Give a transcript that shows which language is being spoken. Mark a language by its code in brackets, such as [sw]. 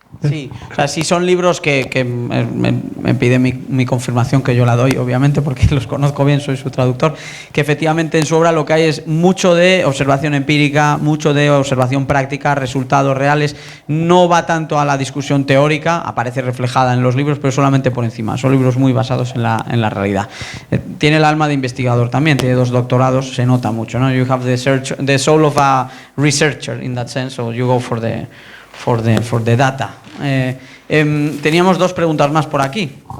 [es] Sí, o sea, sí son libros que me pide mi confirmación, que yo la doy, obviamente, porque los conozco bien, soy su traductor, que efectivamente en su obra lo que hay es mucho de observación empírica, mucho de observación práctica, resultados reales. No va tanto a la discusión teórica, aparece reflejada en los libros, pero solamente por encima. Son libros muy basados en la realidad. Tiene el alma de investigador también, tiene 2 doctorados, se nota mucho, ¿no? [en] You have the soul of a researcher in that sense, so you go for the data. [es] Teníamos 2 preguntas más por aquí.